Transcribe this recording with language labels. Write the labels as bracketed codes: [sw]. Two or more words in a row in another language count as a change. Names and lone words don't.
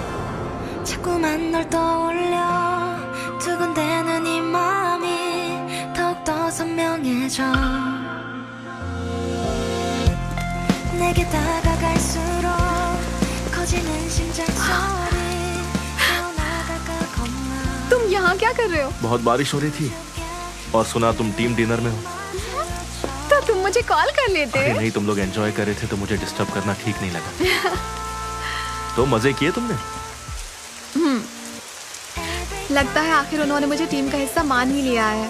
[ko] 자꾸만 널 떠올려 두근대는 이 마음이 더 강해져 내게 다가갈수록 커지는 심장소리 나갈까 겁나 [hi] तुम यहाँ क्या कर रहे हो? बहुत बारिश हो रही थी और सुना तुम टीम डिनर में हो। तो तुम मुझे कॉल कर लेते। अरे नहीं, तुम लोग एंजॉय कर रहे थे तो मुझे डिस्टर्ब करना ठीक नहीं लगा। तो मजे किए तुमने? लगता है आखिर उन्होंने मुझे टीम का हिस्सा मान ही लिया है।